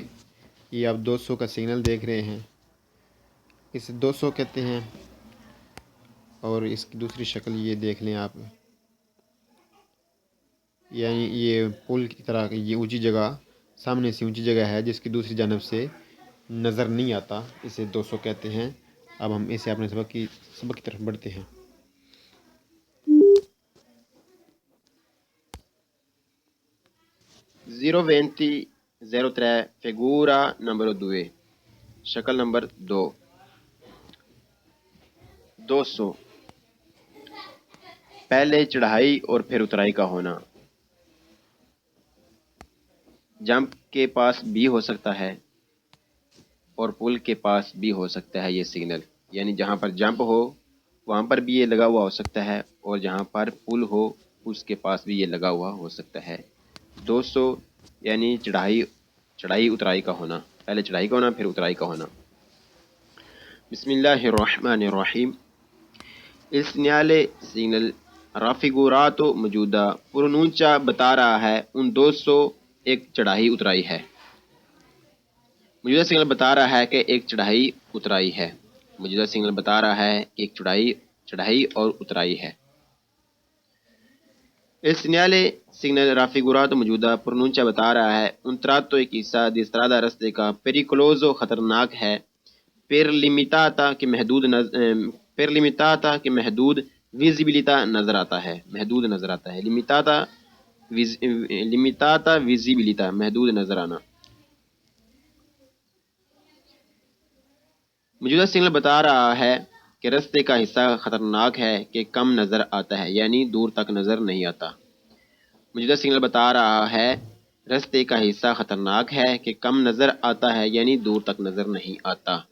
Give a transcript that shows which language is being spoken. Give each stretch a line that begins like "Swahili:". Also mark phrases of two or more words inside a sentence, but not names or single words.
Urdu: یہ آپ 200 کا سگنل دیکھ رہے ہیں، اسے 200 کہتے ہیں، اور اس کی دوسری شکل یہ دیکھ لیں آپ، یعنی یہ پل کی طرح یہ اونچی جگہ، سامنے سے اونچی جگہ ہے جس کی دوسری جانب سے نظر نہیں آتا، اسے 200 کہتے ہیں۔ اب ہم اسے اپنے سبق کی طرف بڑھتے ہیں۔ 020-03
Italian: figura numero
Urdu: 2 شکل نمبر 2 200 پہلے چڑھائی اور پھر اترائی کا ہونا۔ جمپ کے پاس بھی ہو سکتا ہے اور پل کے پاس بھی ہو سکتا ہے یہ سگنل، یعنی جہاں پر جمپ ہو وہاں پر بھی یہ لگا ہوا ہو سکتا ہے، اور جہاں پر پل ہو اس کے پاس بھی یہ لگا ہوا ہو سکتا ہے۔ 200 یعنی چڑھائی اترائی کا ہونا، پہلے چڑھائی کا ہونا پھر اترائی کا ہونا۔ بسم اللہ الرحمن الرحیم۔
Italian: Il segnale raffigurato
Urdu: موجودہ پرونونچا بتا رہا ہے ان 200 ایک چڑھائی اترائی ہے۔ موجودہ سگنل بتا رہا ہے کہ ایک چڑھائی اترائی ہے۔ موجودہ سگنل بتا رہا ہے کہ ایک چڑھائی اور اترائی ہے۔
Italian: Il segnale raffigurato
Urdu: موجودہ پرونونچا بتا رہا ہے
Italian: un tratto
Urdu: ایک حصہ
Italian: di strada
Urdu: رستے کا pericoloso خطرناک ہے،
Italian: per limitata
Urdu: کہ محدود visibilità نظر آتا ہے، محدود نظر آتا ہے،
Italian: limitata visibilità
Urdu: محدود نظر آنا۔ موجودہ سگنل بتا رہا ہے کہ رستے کا حصہ خطرناک ہے کہ کم نظر آتا ہے، یعنی دور تک نظر نہیں آتا۔ موجودہ سگنل بتا رہا ہے رستے کا حصہ خطرناک ہے کہ کم نظر آتا ہے، یعنی دور تک نظر نہیں آتا۔